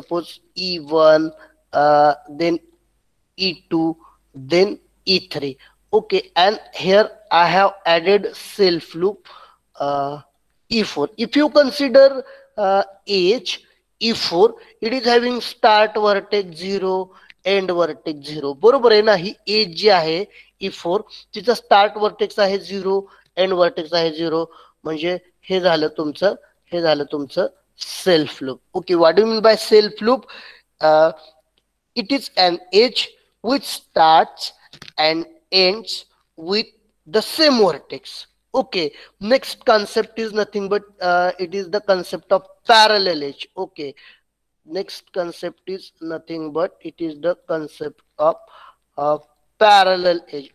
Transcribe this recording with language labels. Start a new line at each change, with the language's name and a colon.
English: Suppose E1, then E2, then E3. Okay, and here I have added self loop E4. If you consider H E4, it is having start vertex 0, end vertex 0.
Marathi: बरोबर आहे ना? ही age जी आहे E4, तिचा start vertex आहे 0, end vertex आहे 0. म्हणजे हे झालं तुमचं self loop.
English: Okay, what do mean by self loop? It is an edge which starts and ends with the same vertex. Okay, next concept is nothing but it is the concept of parallel edge. Okay, next concept is nothing but it is the concept of uh, parallel edge.